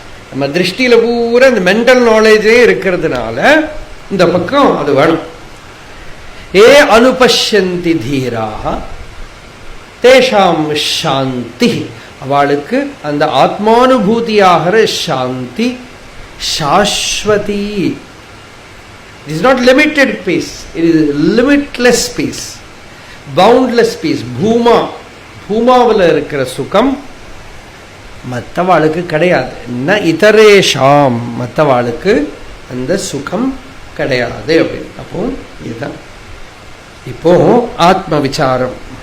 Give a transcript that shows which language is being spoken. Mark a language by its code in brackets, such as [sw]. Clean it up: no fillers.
[ta] நம்ம திருஷ்டியில பூரா இந்த மென்டல் நாலேஜே இருக்கிறதுனால இந்த பக்கம் அது வேணும். [sa] ஏ அனுபஷ்யந்தி தீராக தேஷாம் சாந்தி, [ta] அவளுக்கு அந்த ஆத்மானுபூதியாகிற சாந்தி சாஸ்வதி. [en] It is not limited peace, it is limitless peace, boundless peace. [ta] பூமாவில் இருக்கிற சுகம் மற்றவாளுக்கு கிடையாது. [sa] ந இதரேஷாம், [ta] மற்றவாளுக்கு அந்த சுகம் கிடையாது அப்படின்னு. அப்போ இதுதான் இப்போ ஆத்ம விசாரம்.